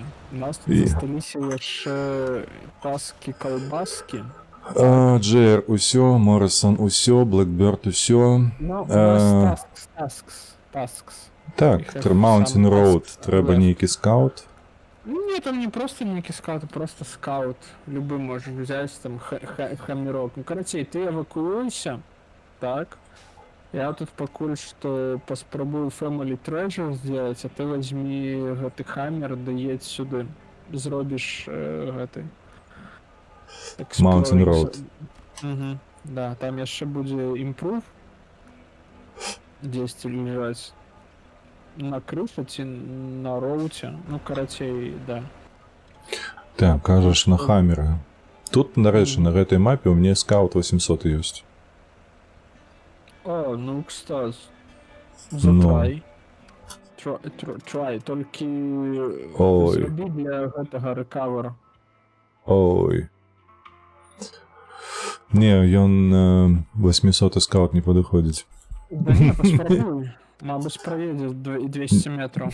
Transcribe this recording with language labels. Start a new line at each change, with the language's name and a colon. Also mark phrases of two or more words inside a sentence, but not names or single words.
Belarusian: У нас тут засталіся яшчэ таски-калбаски. Джейр, усё, Моррисон, усё, Блэкбёрд, усё. Ну, у нас таскс. Так, Mountain Road, трэба нейкі скаут. Не, там не просто нейкі скаут, а просто скаут.
Russian: Любы можешь взять, там, хамерок. Ну, короче, ты эвакуируйся, так? Я тут покуль что поспробую Family Treasure сделать, а ты возьми гэты хаммер, да едь сюда.
Belarusian: Зробишь гэты... Mountain Road. Угу. Да, там яшчэ будзе Improve. 10 лежаць. На крыше ці на роуце. Ну, карацей, да. Так, кажаш, на хаммеры. Тут, нарэчы, на гэтай мапе у мне скаут 800 ёсць.
Russian: О, ну, кстати.
Belarusian: Затрай. Трай, толькі зрабі для гэтага рэкавера. Ой. Не, ён 800 скаут не падыходзіць. Да не, паспрабуй. Мабыць, праедзе 200 метров.